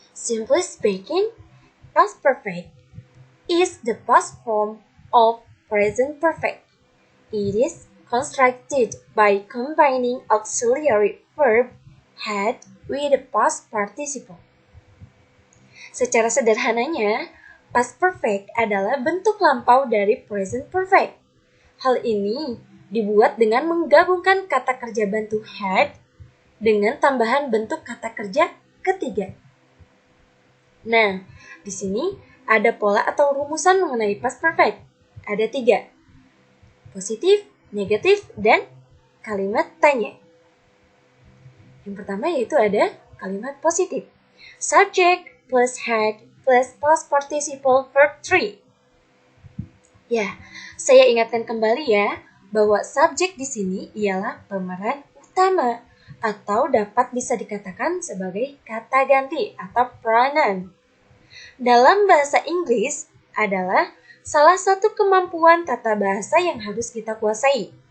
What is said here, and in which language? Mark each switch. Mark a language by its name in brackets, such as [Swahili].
[English] Simply speaking, past perfect is the past form of present perfect. It is constructed by combining auxiliary verb had with the past participle. [Indonesian] Secara sederhananya, past perfect adalah bentuk lampau dari present perfect. Hal ini dibuat dengan menggabungkan kata kerja bantu had dengan tambahan bentuk kata kerja ketiga. Nah, di sini ada pola atau rumusan mengenai past perfect. Ada 3. Positif, negatif, dan kalimat tanya. Yang pertama yaitu ada kalimat positif. [English] Subject plus had plus past participle verb 3. [Indonesian] Ya, saya ingatkan kembali ya bahwa subjek di sini ialah pemeran utama atau dapat bisa dikatakan sebagai kata ganti atau pronoun. Dalam bahasa Inggris adalah salah satu kemampuan tata bahasa yang harus kita kuasai.